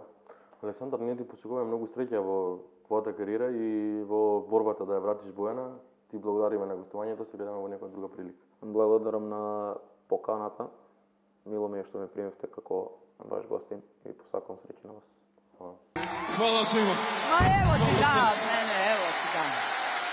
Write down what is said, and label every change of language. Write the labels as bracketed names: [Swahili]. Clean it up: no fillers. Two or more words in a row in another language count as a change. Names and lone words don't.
[Macedonian] Александар, ние ти посекуваме многу среќа во твојата кариера и во борбата да ја вратиш Бојана. Ти благодариме на гостувањето, се гледаме во некоја друга прилика. Благодарам на поканата. Мило ми е што ме примевте како ваш гостин и посакувам среќа на вас. [Serbian] Hvala svima. [Macedonian] Ma evo ti da od mene, evo ti da.